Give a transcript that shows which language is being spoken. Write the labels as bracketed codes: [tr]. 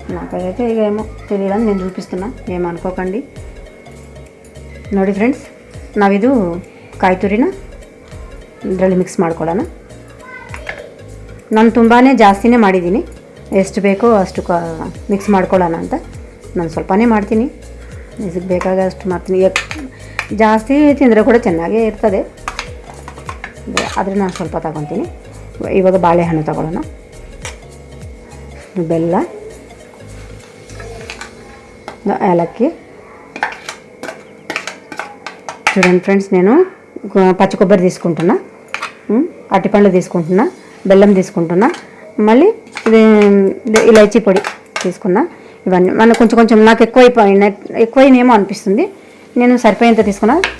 [te] నాకైతే ఇక ఏమో తెలియదని నేను చూపిస్తున్నా, ఏమనుకోకండి. [kn] ನೋಡಿ ಫ್ರೆಂಡ್ಸ್, ನಾವಿದು ಕಾಯಿ ತುರಿನ ಇದರಲ್ಲಿ ಮಿಕ್ಸ್ ಮಾಡ್ಕೊಳ್ಳೋಣ. ನಾನು ತುಂಬಾ ಜಾಸ್ತಿನೇ ಮಾಡಿದ್ದೀನಿ, ಎಷ್ಟು ಬೇಕೋ ಅಷ್ಟು ಮಿಕ್ಸ್ ಮಾಡ್ಕೊಳ್ಳೋಣ ಅಂತ. ನಾನು ಸ್ವಲ್ಪನೇ ಮಾಡ್ತೀನಿ, ಇದಕ್ಕೆ ಬೇಕಾಗಷ್ಟು ಮಾಡ್ತೀನಿ. ಜಾಸ್ತಿ ತಿಂದರೆ ಕೂಡ ಚೆನ್ನಾಗೇ ಇರ್ತದೆ, ಆದರೆ ನಾನು ಸ್ವಲ್ಪ ತಗೊತೀನಿ. ಇವಾಗ ಬಾಳೆಹಣ್ಣು ತಗೊಳ್ಳೋಣ, ಬೆಲ್ಲ, ఏలక్కి. [te] చూడండి ఫ్రెండ్స్, నేను పచ్చి కొబ్బరి తీసుకుంటున్నా, అరటిపండు తీసుకుంటున్నా, బెల్లం తీసుకుంటున్నా, మళ్ళీ ఇలైచీ పొడి తీసుకున్నా. ఇవన్నీ మన కొంచెం నాకు ఎక్కువైనేమో అనిపిస్తుంది, నేను సరిపోయేంత తీసుకున్నా.